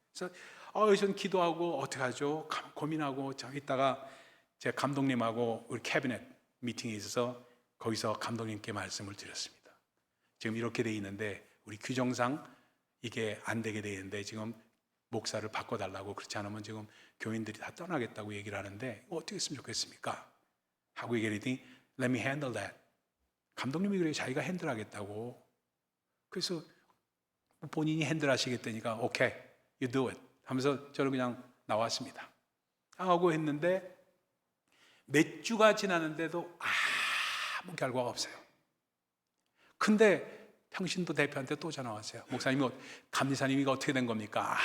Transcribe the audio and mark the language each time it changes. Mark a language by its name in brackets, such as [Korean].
[Korean] 그래서 저는 기도하고 어떻게 하죠? 고민하고 있다가 제가 감독님하고 우리 캐비넷 미팅에 있어서 거기서 감독님께 말씀을 드렸습니다. 지금 이렇게 돼 있는데 우리 규정상 이게 안 되게 돼 있는데 지금 목사를 바꿔달라고, 그렇지 않으면 지금 교인들이 다 떠나겠다고 얘기를 하는데 어떻게 했으면 좋겠습니까? 하고 얘기를 했더니 [English] Let me handle that. [Korean] 감독님이 그래요. 자기가 핸들하겠다고. 그래서 본인이 핸들하시겠다니까 오케이, [English] you do it [Korean] 하면서 저는 그냥 나왔습니다. 하고 했는데 몇 주가 지났는데도 아무 결과가 없어요. 근데 평신도 대표한테 또 전화 왔어요. 목사님이, 감리사님이 이거 어떻게 된 겁니까?